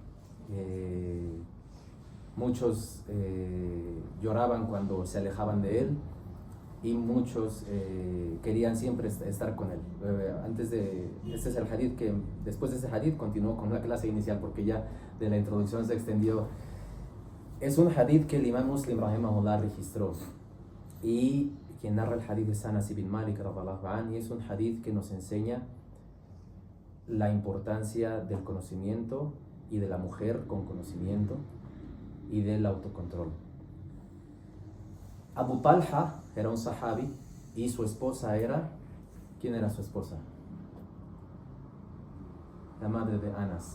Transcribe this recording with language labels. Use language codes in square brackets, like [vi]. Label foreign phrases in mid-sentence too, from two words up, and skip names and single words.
[es] Muchos lloraban cuando se alejaban de él, y muchos querían siempre estar con él. Este es el hadith que, después de ese hadith, continuó con la clase inicial, porque ya de la introducción se extendió. Es un hadith que el imam Muslim rahimahullah registró, y quien narra el hadith es Anas ibn Malik [ar] رضي الله عنه, [es] y es un hadith que nos enseña la importancia del conocimiento y de la mujer con conocimiento y del autocontrol. Abu Talha era un sahabi y su esposa era... ¿Quién era su esposa? La madre de Anas.